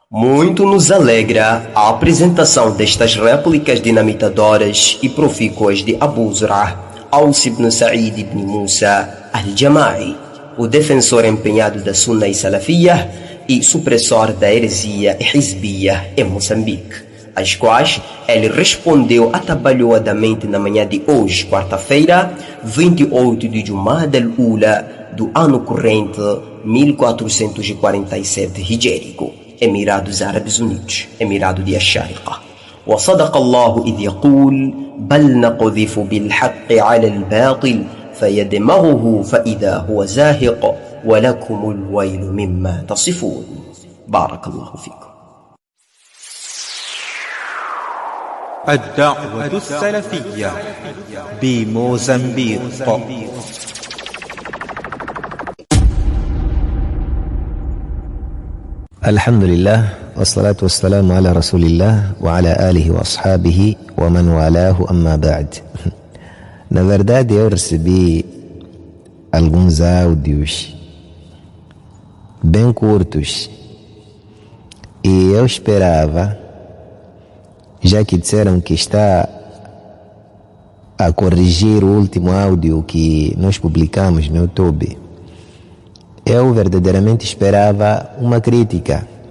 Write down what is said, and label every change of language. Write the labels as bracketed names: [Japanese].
[Portuguese] Muito nos alegra a apresentação destas réplicas dinamitadoras e profícuas de Abu Zur'ah, Aus ibn Sa'id ibn Musa al-Jama'i, o defensor empenhado da Sunna e Salafiyah e supressor da heresia e Hizbiyah em Moçambique, às quais ele respondeu atabalhoadamente na manhã de hoje, quarta-feira, 28 de Jumada al-Ula do ano corrente 1447 hijérico. Emirados Árabes Unidos, Emirado de Ash-Shariqa. [Arabic] وصدق الله إذ يقول بل نقذف بالحق على الباطل فيدمغه فإذا هو زاهق ولكم الويل مما تصفون. بارك الله فيكم. الدعوة السلفية بموزمبيق. الحمد لله والصلاة والسلام على رسول الله وعلى آله وأصحابه ومن والاه أما بعد. [Portuguese] Na verdade eu recebi alguns áudios bem curtos e eu esperava, já que disseram que está a corrigir o último áudio que nós publicamos no YouTube, eu verdadeiramente esperava uma crítica